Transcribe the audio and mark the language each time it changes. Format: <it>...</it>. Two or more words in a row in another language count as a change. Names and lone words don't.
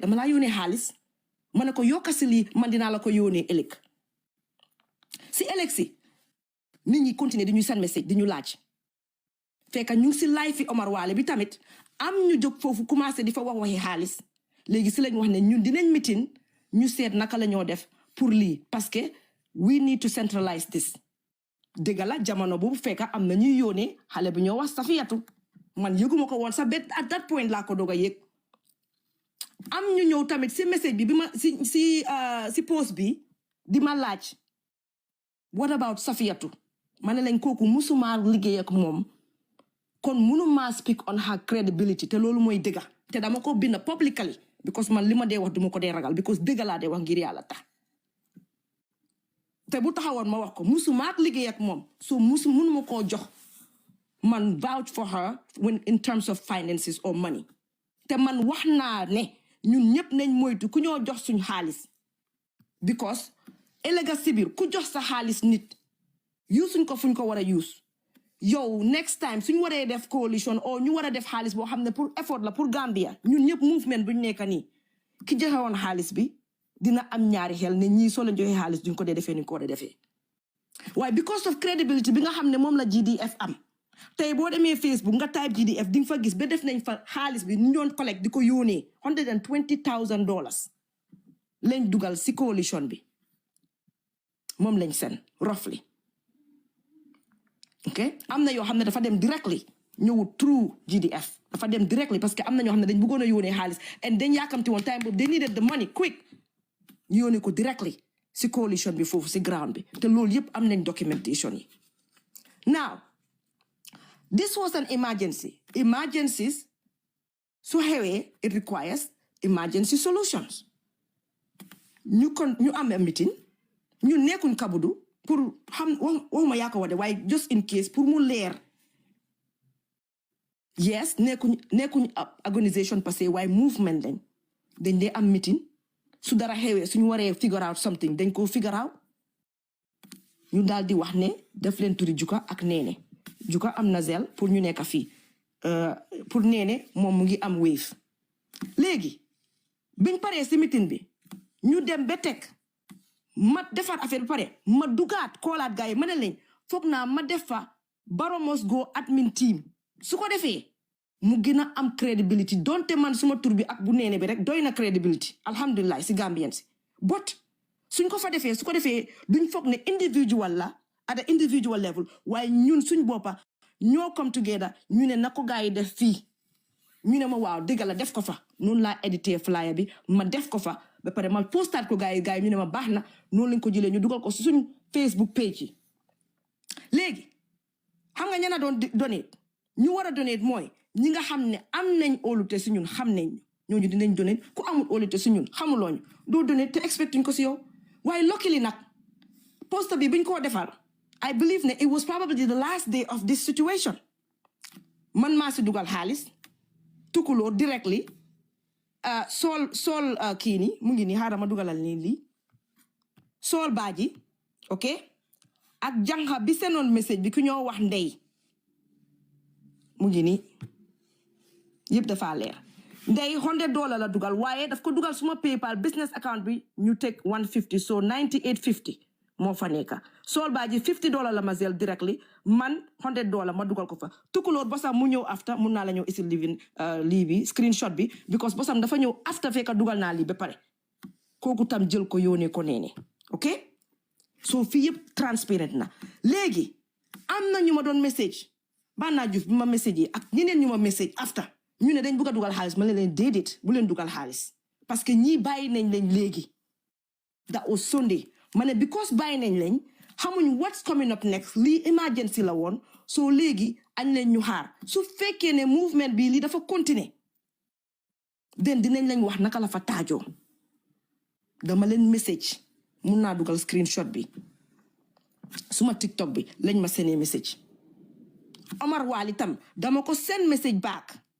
<wo>dama laa yónnee xaalis ma ne ko yokkasi lii man dinaa la ko yónnee ëllëg si ëllëg si nit ñi continuer di ñu</wo> <en>send message</en> <wo>di ñu laaj fekk ñu ngi si live fi Omar Wale bi tamit am ñu jóg foofu commencé di fa waxi xaalis léegi si lañ wax ne ñun dinañ meeting ñu seet naka la ñoo def pour lii</wo> <fr>parce que</fr> <en>we need to centralize this</en> <wo>dëgg la jamono boobu fekk am na ñuy yónnee xale bu ñoo wax Safiyatu man yëguma ko woon sax bet</wo> <en>at that point</en> <wo>laa ko doog a yëg am ñu ñëw tamit si message bi ma si post bi di ma laaj</wo> <en>what about</en> <wo>Safiyatu ma ne lañ kooku musuma liggéey ak moom kon mënuma</wo> <en>speak on her credibility</en> <wo>te loolu mooy dëgga te dama ko bind</wo> <en>publicly because</en> <wo>man li ma dee wax duma ko dee ragal because dëgga laa dee wax ngir yàlla tax te bu taxawoon ma wax ko musuma liggéey ak moom so mënuma koo jox man</wo> <en>vouch for her when in terms of finances or money</en> <wo>te man wax naa ne ñun ñëpp nañ moytu ku ñoo jox suñ xaalis because ëllëga si biir ku jox sa xaalis nit yusuñ ko fuñ ko war a use yow</wo> <en>next time</en> <wo>suñ waree def coalition or ñu war a def xaalis boo xam ne pour effort la pour Gambia ñun ñëpp movement buñ nekk nii ki joxe woon xaalis bi dina am ñaari xel ne ñii soo leen joxe xaalis duñ ko dee defee ni ko war a defee waaye</wo> <en>because of credibility</en> <wo>bi nga xam ne moom la GDF am tey boo demee Facebook nga type GDF di nga fa gis ba def nañ fa xaalis bi ñu doon collect di ko yónnee $120,000 lañ dugal si coalition bi moom lañ seen roughly ok am na yoo xam ne dafa dem directly ñëw through GDF dafa dem directly</wo> <fr>parce que</fr> <wo>am na ñoo xam ne dañ bëggoon a yónnee xaalis and dañ yaakamti woon time boobu</wo> <en>they needed the money quick</en> <wo>ñu yónnee ko directly si coalition bi foofu si ground bi te loolu yëpp am nañ documentation yi</wo> <en>now this was an emergency emergencies</en> <wo>su xewee</wo> <en>it requires emergency solutions</en> <wo>ñu am a meeting ñu nekkuñ kabudu pour xam waxuma yaa ko wade waaye</wo> <en>just in case</en> <wo>pour mu leer yes nekkuñ organisation parce que waaye movement dañ dee am meeting su dara xewee suñu waree</wo> <en>figure out something</en> <wo>dañ ko</wo> <en>figure out</en> <wo>ñu daal di wax ne def leen turi Juka ak Neene Juka am na zel pour ñu nekk fii pour Neene moom mu ngi am wave léegi biñ paree si meeting bi ñu dem ba teg ma defaat affaire bi pare ma dugaat koolaat gars yi ma ne leen foog naa ma def fa</wo> <en>Barrow must go admin team</en> <wo>su ko defee mu gën a am credibility donte man suma tur bi ak bu Neene bi rek doy na credibility alhamdulilah si Gambien si but suñ ko fa defee su ko defee duñ foog ne individual la</wo> <en>at a individual level</en> <wo>waaye ñun suñ boppa ñoo</wo> <en>come together</en> <wo>ñu ne na ko gars yi def fii ñu ne ma waaw dëgg la def ko fa noonu laa édité flyer bi ma def ko fa ba pare ma postaat ko gars yi ñu ne ma baax na noonu lañ ko jëlee ñu dugal ko suñ Facebook page yi léegi xam nga ñana doon donate ñu war a donate mooy ñi nga xam ne am nañ óolute si ñun xam nañ ñooñu dinañ donate ku amul óolute si ñun xamulooñu doo donate te expectuñ ko si yow waaye luckily nag poste bi biñ koo defar</wo> <en>I believe</en> <wo>ne</wo> <en>it was probably the last day of this situation</en> <wo>man maa si dugal xaalis tukulóor directly sol kii ni mu ngi nii xaaral ma dugalal nii lii sol baaji ok ak jànxa bi senoon message bi ku ñoo wax ndey mu ngi nii yëpp dafa leer ndey $100 la dugal waaye daf ko dugal suma PayPal</wo> <en>business account</en> <wo>bi ñu teg $150 so $98.50 moo fa nekka sol baaji $50 la ma zel directly man $100 ma dugal ko fa tukulóor bosam mu ñëw after mun naa la ñëw isil living lii bi screenshot bi because bosam dafa ñëw after fekka dugal naa lii ba pare kooku tam jël ko yónnee ko Neene ok so fii yëpp transparent na léegi am na ñu ma doon message Banna Juuf bi ma message yi ak ñeneen ñu ma message after ñu ne dañ bëgg a dugal xaalis ma leen déedéet bu leen dugal xaalis parce que ñii bàyyi nañ leen léegi</wo> <en>that was Sunday</en> <wo>ma ne because bàyyi nañ leen xamuñ</wo> <en>what's coming up next</en> <wo>lii emergency la woon so léegi añ leen ñu xaar su fekkee ne movement bi lii dafa continuer den dinañ leen wax naka la fa taajoo dama leen message mun naa dugal screenshot bi suma TikTok bi lañ ma seenee message Omar Wali tam dama ko</wo> <en>send message back</en>